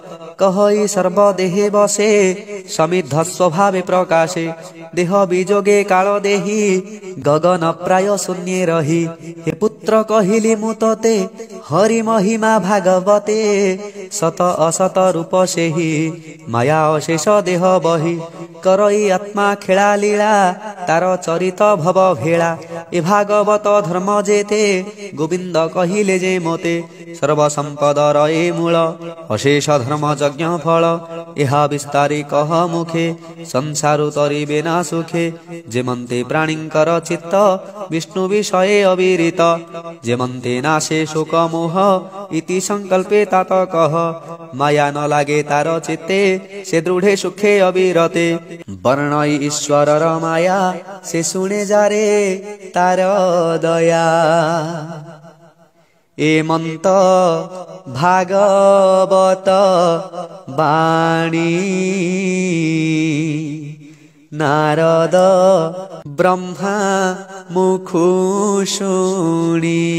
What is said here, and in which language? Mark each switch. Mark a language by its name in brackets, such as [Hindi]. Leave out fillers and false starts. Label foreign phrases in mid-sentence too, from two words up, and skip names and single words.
[Odia] କହଇ ସର୍ବଦେହେ ବସେ ସମିଦ୍ଧ ସ୍ୱଭାବେ ପ୍ରକାଶେ ଦେହ ବିଯୋଗେ କାଳ ଦେହୀ ଗଗନ ପ୍ରାୟ ଶୂନ୍ୟେ ରହି ହେ ପୁତ୍ର କହିଲି ମୁତତେ ହରି ମହିମା ଭାଗବତେ ସତ ଅସତ ରୂପ ସେହି ମାୟା ଅଶେଷ ଦେହ ବହି କରଇ ଆତ୍ମା ଖେଳା ଲୀଳା ତାର ଚରିତ ଭବ ଭେଳା ଏ ଭାଗବତ ଧର୍ମ ଯେତେ ଗୋବିନ୍ଦ କହିଲେ ଯେ ମୋତେ ସର୍ବ ସମ୍ପଦ ରଏ ମୂଳ ଅଶେଷ ଧର୍ମ ଯଜ୍ଞ ଫଳ ଏହା ବିସ୍ତାରି କହ ମୁଖେ ସଂସାରୁ ତରିବେ ନା ସୁଖେ ଯେମନ୍ତେ ପ୍ରାଣୀଙ୍କର ଚିତ୍ତ ବିଷ୍ଣୁ ବିଷୟେ ଅବିରିତ ଯେମନ୍ତେ ନାଶେ ଶୋକ ମୋହ ଇତି ସଂକଳ୍ପେ ତାତ କହ ମାୟା ନ ଲାଗେ ତାର ଚିତ୍ତେ ସେ ଦୃଢ଼େ ସୁଖେ ଅବିରତେ ବର୍ଣ୍ଣଇ ଈଶ୍ୱର ମାୟା ସେ ସୁନେ ଯାରେ ତାର ଦୟା ଏମନ୍ତ ଭାଗବତ ବାଣୀ ନାରଦ ବ୍ରହ୍ମା ମୁଖୁ ଶୁଣି